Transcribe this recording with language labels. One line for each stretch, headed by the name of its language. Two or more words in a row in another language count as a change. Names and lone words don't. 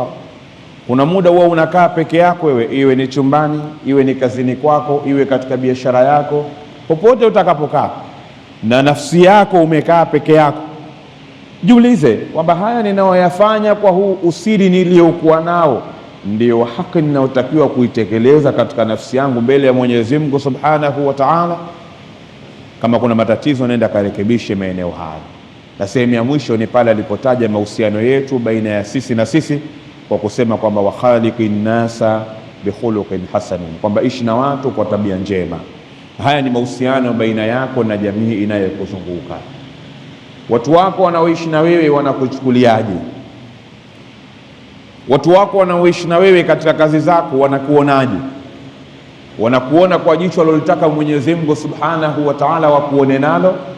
Swahili: Kuna muda wewe unakaa peke yako, wewe iwe ni chumbani, iwe ni kazini kwako, iwe katika biashara yako, popote utakapokaa na nafsi yako umekaa peke yako, jiulize kwamba haya ninayoyafanya kwa huu usiri niliokuwa nao ndio haki ninayotakiwa kuitekeleza katika nafsi yangu mbele ya Mwenyezi Mungu
Arabic: سبحانه وتعالى?
Swahili: Kama kuna matatizo, nenda karekebishe maeneo haya. Na sehemu ya mwisho ni pale alipotaja mahusiano yetu baina ya sisi na sisi kwa kusema kwamba
Arabic: وخالق الناس بخلق حسن,
Swahili: kwamba ishi na watu kwa tabia njema. Haya ni mahusiano baina yako na jamii inayokuzunguka. Watu wako wanaoishi na wewe wanakuchukuliaje? Watu wako wanaoishi na wewe katika kazi zako wanakuonaje? Wanakuona kwa jicho alilotaka Mwenyezi Mungu
Arabic: سبحانه وتعالى
Swahili: wakuone nalo?